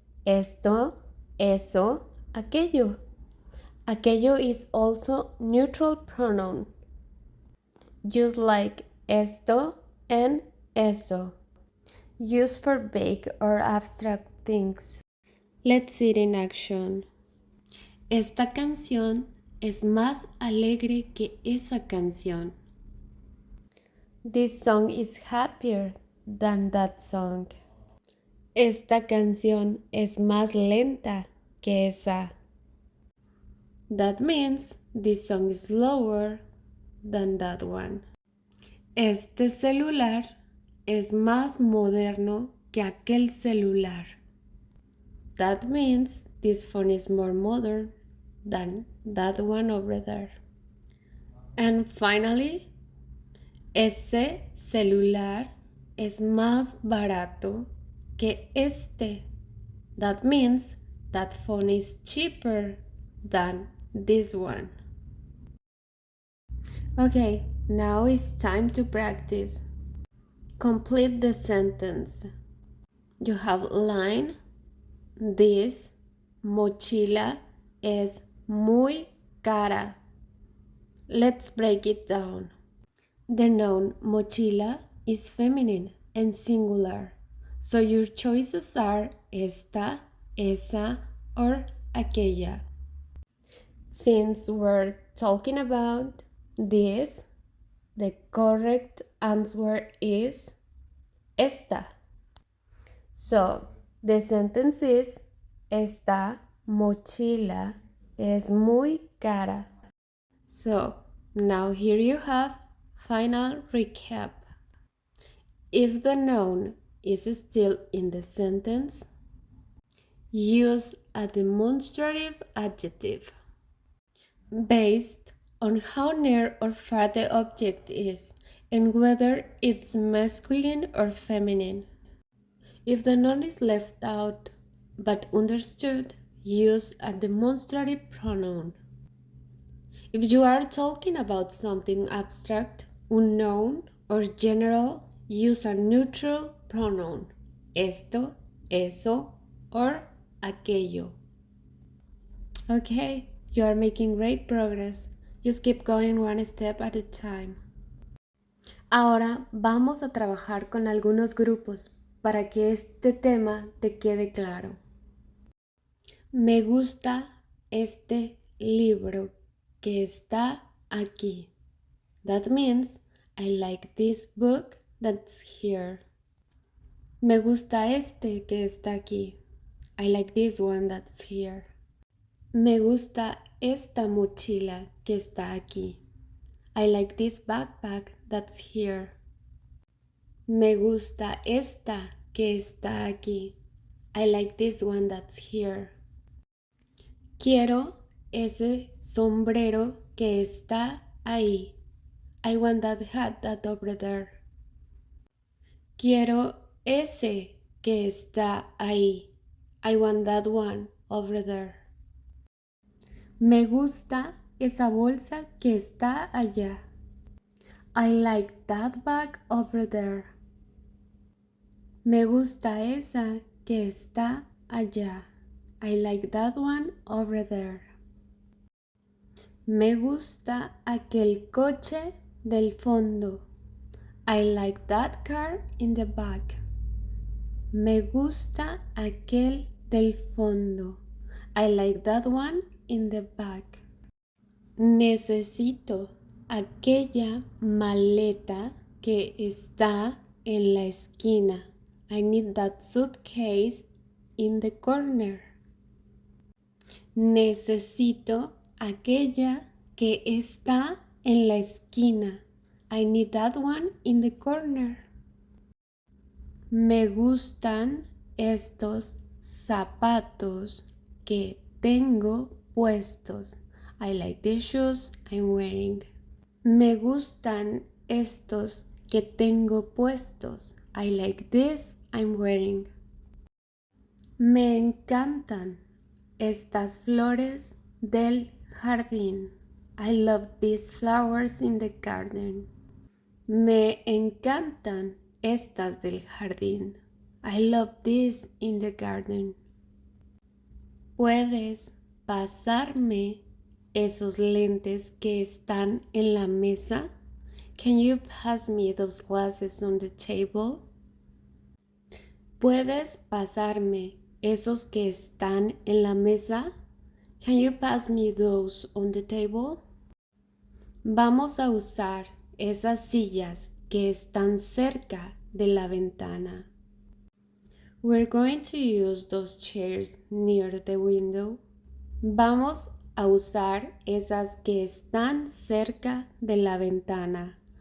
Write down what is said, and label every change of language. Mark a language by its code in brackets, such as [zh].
[es] Esto, eso, aquello. [en] Aquello is also neutral pronoun, just like esto and eso, used for vague or abstract things. Let's see it in action. [es] Esta canción es más alegre que esa canción. [en] This song is happier than that song. [es] Esta canción es más lenta que esa. [en] That means this song is slower than that one. [es] Este celular es más moderno que aquel celular. [en] That means this phone is more modern than that one over there. And finally, [es] ese celular es más barato que este. [en] That means that phone is cheaper than this one. Okay, now it's time to practice. Complete the sentence. You have line. This [es] mochila es muy cara. [en] Let's break it down. The noun mochila is feminine and singular, so your choices are esta, esa, or aquella. Since we're talking about this, the correct answer is esta. So, the sentence is, [es] esta mochila es muy cara. [en] So, now here you have final recap. If the noun is still in the sentence, use a demonstrative adjective based on how near or far the object is and whether it's masculine or feminine. If the noun is left out but understood, use a demonstrative pronoun. If you are talking about something abstract, unknown, or general, use a neutral pronoun, esto, eso, or aquello. Okay, you are making great progress. Just keep going one step at a time. [es] Ahora vamos a trabajar con algunos grupos para que este tema te quede claro. Me gusta este libro que está aquí. [en] That means I like this book that's here. [es] Me gusta este que está aquí. [en] I like this one that's here. [es] Me gusta esta mochila que está aquí. [en] I like this backpack that's here. [es] Me gusta esta que está aquí. [en] I like this one that's here. [es] Quiero ese sombrero que está ahí. [en] I want that hat that's over there. [es] Quiero ese que está ahí. [en] I want that one over there. [es] Me gusta esa bolsa que está allá. [en] I like that bag over there. [es] Me gusta esa que está allá. [en] I like that one over there. [es] Me gusta aquel coche del fondo. [en] I like that car in the back. [es] Me gusta aquel del fondo. [en] I like that one in the back. [es] Necesito aquella maleta que está en la esquina. [en] I need that suitcase in the corner. [es] Necesito aquella que está en la esquina. [en] I need that one in the corner. [es] Me gustan estos zapatos que tengo puestos. [en] I like the shoes I'm wearing. [es] Me gustan estos que tengo puestos. [en] I like this I'm wearing. [es] Me encantan estas flores del jardín. [en] I love these flowers in the garden. [es] Me encantan estas del jardín. [en] I love this in the garden. [es] ¿Puedes pasarme esos lentes que están en la mesa? [en] Can you pass me those glasses on the table? [es] ¿Puedes pasarme esos que están en la mesa? [en] Can you pass me those on the table? [es] Vamos a usar esas sillas que están cerca de la ventana. [en] We're going to use those chairs near the window. [es] Vamos a usar esas que están cerca de la ventana.